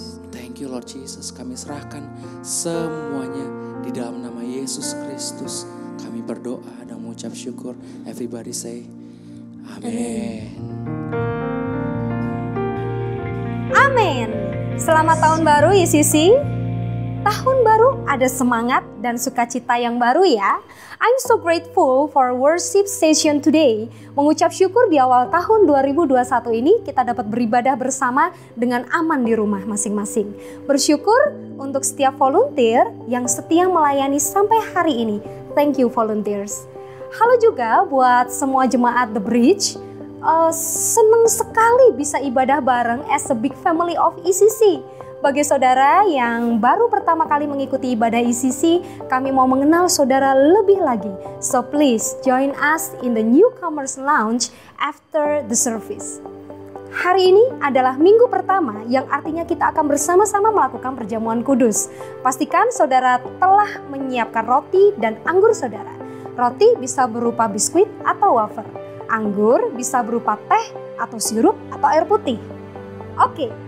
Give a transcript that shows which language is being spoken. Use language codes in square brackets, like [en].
[en] Thank you, Lord Jesus. [id] Kami serahkan semuanya di dalam nama Yesus Kristus. Kami berdoa dan mengucap syukur. [en] Everybody say amin. [id] Amin. Selamat tahun baru ICC. Tahun baru ada semangat dan sukacita yang baru ya. [en] I'm so grateful for worship session today. [id] Mengucap syukur di awal tahun 2021 ini kita dapat beribadah bersama dengan aman di rumah masing-masing. Bersyukur untuk setiap volunteer yang setia melayani sampai hari ini. [en] Thank you volunteers. [id] Halo juga buat semua jemaat The Bridge. Senang sekali bisa ibadah bareng [en] as a big family of ECC. [id] Bagi saudara yang baru pertama kali mengikuti ibadah ECC, kami mau mengenal saudara lebih lagi. [en] So please join us in the Newcomers Lounge after the service. [id] Hari ini adalah minggu pertama yang artinya kita akan bersama-sama melakukan perjamuan kudus. Pastikan saudara telah menyiapkan roti dan anggur saudara. Roti bisa berupa biskuit atau wafer. Anggur bisa berupa teh atau sirup atau air putih. Oke.